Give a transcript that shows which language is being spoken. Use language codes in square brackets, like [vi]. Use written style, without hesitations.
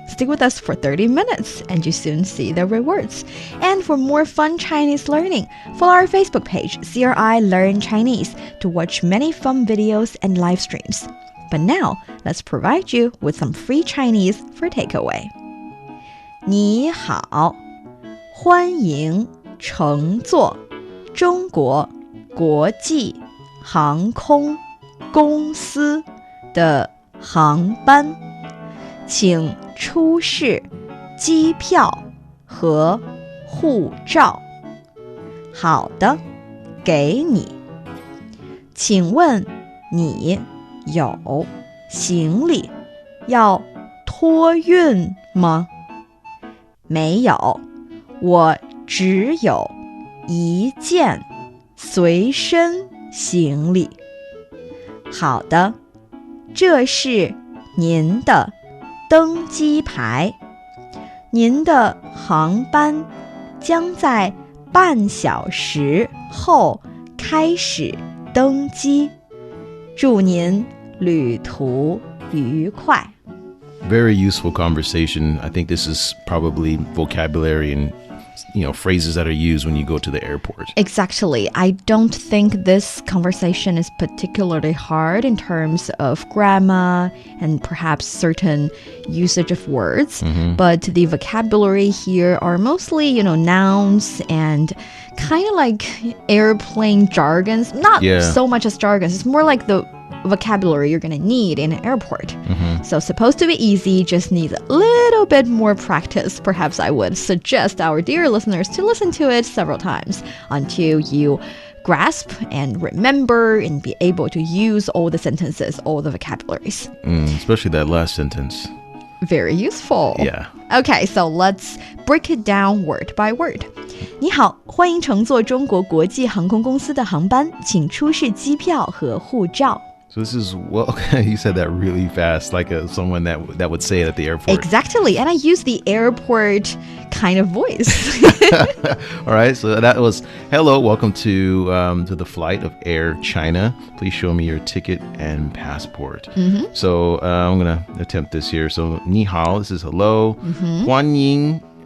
[en] Stick with us for 30 minutes and you soon see the rewards. And for more fun Chinese learning, follow our Facebook page, CRI Learn Chinese, to watch many fun videos and live streams. But now, let's provide you with some free Chinese for takeaway. [zh] 你好，欢迎乘坐中国国际航空公司的航班，请出示机票和护照。好的，给你。请问你有行李要托运吗？没有，我只有一件随身行李。好的，这是您的登机牌。您的航班将在半小时后开始登机，祝您旅途愉快。 [en] Very useful conversation. I think this is probably vocabulary and phrases that are used when you go to the airport. Exactly. I don't think this conversation is particularly hard in terms of grammar and perhaps certain usage of words. But the vocabulary here are mostly, nouns and kind of like airplane jargons. Not so much as jargons. It's more like the vocabulary you're going to need in an airport. So supposed to be easy, just needs a little bit more practice. Perhaps I would suggest our dear listeners to listen to it several times until you grasp and remember and be able to use all the sentences, all the vocabularies. Especially that last sentence. Very useful. Yeah. Okay, so let's break it down word by word. [zh] 你好，欢迎乘坐中国国际航空公司的航班，请出示机票和护照。 [en] So this is, you said that really fast, like someone that would say it at the airport. Exactly, and I use the airport kind of voice. All right, so that was, hello, welcome to the flight of Air China. Please show me your ticket and passport. So I'm going to attempt this here. So, 你好, this is hello. 欢迎